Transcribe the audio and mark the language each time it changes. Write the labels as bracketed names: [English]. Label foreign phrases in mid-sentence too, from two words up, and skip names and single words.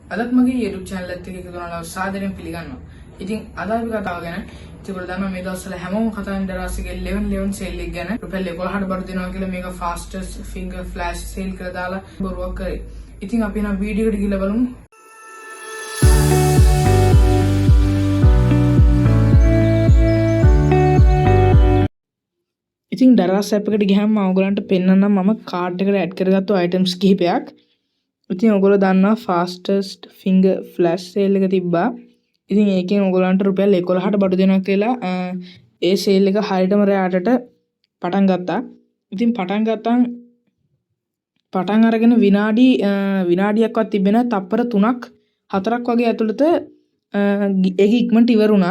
[Sinhala] අදත් මගේ YouTube channel එකත් එක්ක එකතු වෙනවා සාදරයෙන් පිළිගන්නවා. ඉතින් අද අපි කතාව ගැන ඉතින් දන්නවා මේ දවස්වල හැමෝම කතා කරන දරාසිගේ 11 sale එක ගැන රුපියල් 11ට බඩු දෙනවා කියලා මේක [English] fastest finger flash sale [Sinhala] කියලා දාලා බොරුවක් කරේ. ඉතින් අපි නම් වීඩියෝ එකට ගිහලා බලමු. ඉතින් දරාස් app එකට ගියාම මම ඔයගලන්ට පෙන්නන්නම් මම කාර්ට් එකට ඇඩ් කරගත්තු items කිහිපයක්. ඉතින් ඔයගොල්ලෝ දන්නවා [English] fastest finger flash sale [Sinhala] එක තිබ්බා. ඉතින් ඒකෙන් ඔයගොල්ලන්ට රුපියල් 11ට බඩු දෙනවා කියලා ඒ sale එක හරියටම රැටට පටන් ගත්තා. ඉතින් පටන් අරගෙන විනාඩියක්වත් තිබෙන්නේ නැහැ. තප්පර 3ක් 4ක් වගේ ඇතුළත ඒක ඉක්මනට ඉවර වුණා.